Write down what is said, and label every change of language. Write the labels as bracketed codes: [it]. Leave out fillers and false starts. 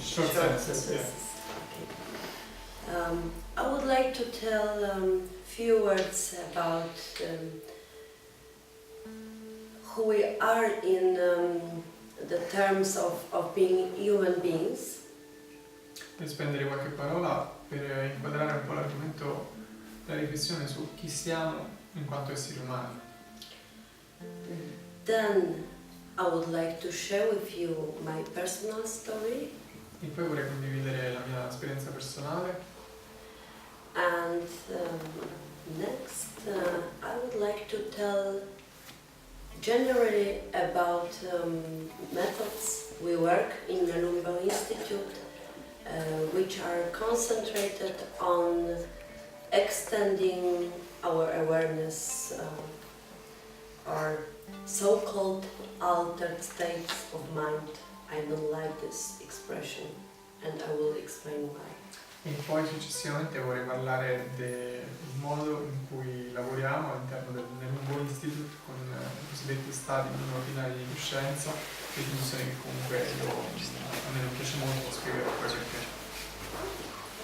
[en] Short sentences. Yeah. Okay. I would like to tell a few words about who we are in the terms of being human beings. [it] Per spendere qualche parola per inquadrare un po' l'argomento, la riflessione su chi siamo in quanto esseri umani. [en] Then I would like to share with you my personal story. [it] E poi vorrei condividere la mia esperienza personale. [en] And next I would like to tell generally about methods we work in the Lumbo Institute, which are concentrated on extending our awareness or so-called altered states of mind. I don't like this expression and I will explain why. [it] E poi successivamente vorrei parlare del modo in cui lavoriamo all'interno del Lumbo Institute con i cosiddetti stati non ordinari di coscienza, definizioni che comunque a me non piace molto, spiegherò poi perché.